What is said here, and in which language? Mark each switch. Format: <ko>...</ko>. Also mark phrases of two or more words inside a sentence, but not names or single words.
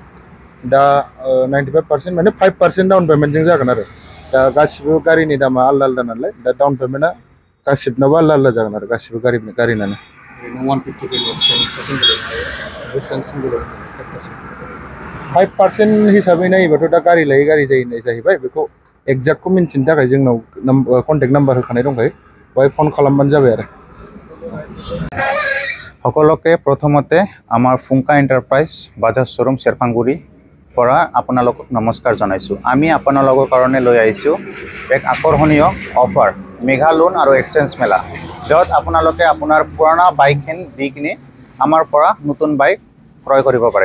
<brx>दा 95% माने 5% डाउन पेमेन्टजों जागोन दा गासिबो गारिनि दामा आलदा आलदा नालाय दा डाउन पेमेन्टआ गासिबनाबो आलदा आलदा जागोन गासिबो गारिनानो। 5% हिसाबै नायोबाथ' दा गारि लायै गारि जाहैबाय। बेखौ एक्जाक्टखौ मिन्थिनो थाखाय जोंनाव</brx> <en>contact number</en> <brx>होखानाय दंखायो, बेवहाय फन खालामबानो जाबाय</brx> <as>সকলোকে প্ৰথমতে আমাৰ ফুংকা এণ্টাৰপ্ৰাইজ বাজাজ শ্ব'ৰুম চেৰফাংগুৰিৰ পৰা আপোনালোকক নমস্কাৰ জনাইছোঁ। আমি আপোনালোকৰ কাৰণে লৈ আহিছোঁ এক আকৰ্ষণীয় অফাৰ,</as> <en>mega loan</en> <as>আৰু এক্সচেঞ্জ মেলা, য'ত আপোনালোকে আপোনাৰ পুৰণা বাইকখিনি দি কিনি আমাৰ পৰা নতুন বাইক ক্ৰয় কৰিব পাৰে।</as>